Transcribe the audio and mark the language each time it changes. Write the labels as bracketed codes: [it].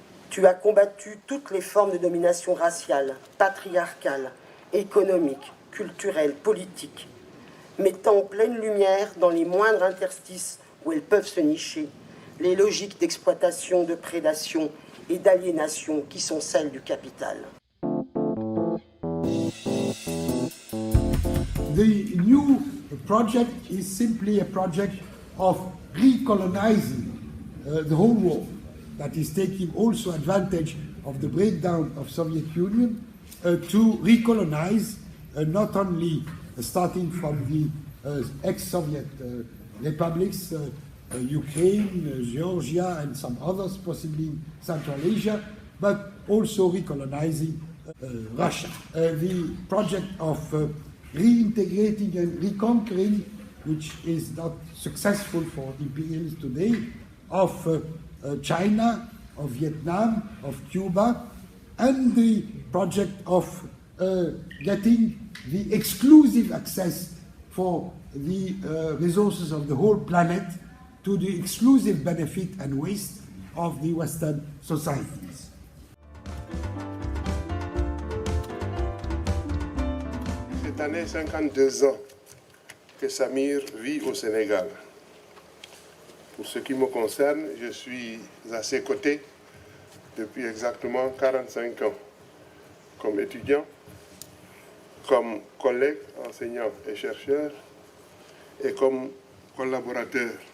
[fr] Tu as combattu toutes les formes de domination raciale, patriarcale, économique, culturelles, politiques, mettant en pleine lumière, dans les moindres interstices où elles peuvent se nicher, les logiques d'exploitation, de prédation et d'aliénation qui sont celles du capital. [en] The new project is simply a project of recolonizing the whole world, that is taking also advantage of the breakdown of Soviet Union to recolonize not only starting from the ex-Soviet republics, Ukraine, Georgia, and some others, possibly in Central Asia, but also recolonizing Russia. The project of reintegrating and reconquering, which is not successful for imperialists today, of China, of Vietnam, of Cuba, and the project of getting the exclusive access for the resources of the whole planet to the exclusive benefit and waste of the Western societies. [fr] Cette année, 52 ans que Samir vit au Sénégal. Pour ce qui me concerne, je suis à ses côtés depuis exactement 45 ans, comme étudiant, comme collègue, enseignant et chercheur, et comme collaborateur.